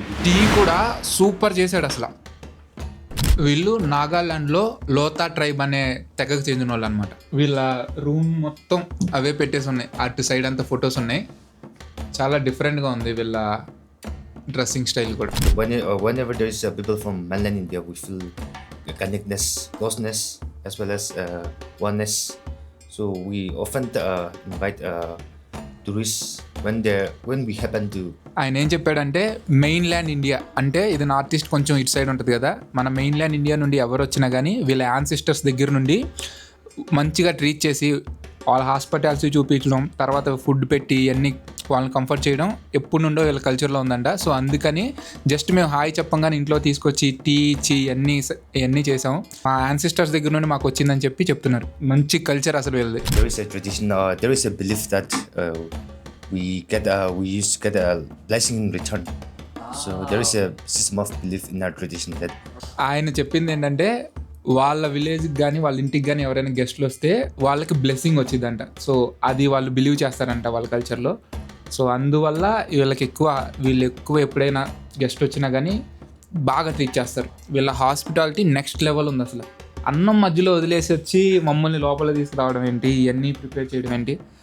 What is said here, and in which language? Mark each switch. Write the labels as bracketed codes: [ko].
[te] Tea కూడా super చేశాడు అసలు. వీళ్ళు నాగాల్యాండ్లో లోతా ట్రైబ్ అనే తెగకు చెందిన వాళ్ళు అనమాట. వీళ్ళ రూమ్ మొత్తం అవే పెట్టేసి ఉన్నాయి, అటు సైడ్ అంతా ఫొటోస్ ఉన్నాయి. చాలా డిఫరెంట్గా ఉంది వీళ్ళ డ్రెస్సింగ్ స్టైల్ కూడా. [en] Whenever there is people from mainland India, we feel connectedness, closeness, as well as oneness. So we often invite tourists when we happen to. [te] ఆయన ఏం చెప్పాడంటే, మెయిన్ ల్యాండ్ ఇండియా అంటే ఇది నార్త్ ఈస్ట్ కొంచెం ఇటు side ఉంటుంది కదా, మన మెయిన్ ల్యాండ్ ఇండియా నుండి ఎవరు వచ్చినా కానీ వీళ్ళ యాన్సిస్టర్స్ దగ్గర నుండి మంచిగా ట్రీట్ చేసి వాళ్ళ హాస్పిటాలిటీ చూపించడం, తర్వాత ఫుడ్ పెట్టి అన్నీ వాళ్ళని కంఫర్ట్ చేయడం ఎప్పుడు నుండో వీళ్ళ కల్చర్లో ఉందంట. సో అందుకని జస్ట్ మేము హాయ్ చెప్పంగానే ఇంట్లో తీసుకొచ్చి టీ ఇచ్చి ఇవన్నీ చేసాం. మా యాన్సిస్టర్స్ దగ్గర నుండి మాకు వచ్చిందని చెప్తున్నారు. మంచి కల్చర్ అసలు వీళ్ళది. [en] There is a tradition, there is a belief that we used to get a blessing in return. So there is a system of belief in our tradition that. [te] ఆయన చెప్పింది ఏంటంటే, వాళ్ళ విలేజ్కి కానీ వాళ్ళ ఇంటికి కానీ ఎవరైనా గెస్ట్లు వస్తే వాళ్ళకి బ్లెస్సింగ్ వచ్చిందంట. సో అది వాళ్ళు బిలీవ్ చేస్తారంట వాళ్ళ కల్చర్లో. సో అందువల్ల వీళ్ళు ఎక్కువ ఎప్పుడైనా గెస్ట్ వచ్చినా కానీ బాగా ట్రీట్ చేస్తారు. వీళ్ళ హాస్పిటాలిటీ నెక్స్ట్ లెవెల్ ఉంది. అసలు అన్నం మధ్యలో వదిలేసి వచ్చి మమ్మల్ని లోపల తీసుకురావడం ఏంటి, ఇవన్నీ ప్రిపేర్ చేయడం ఏంటి.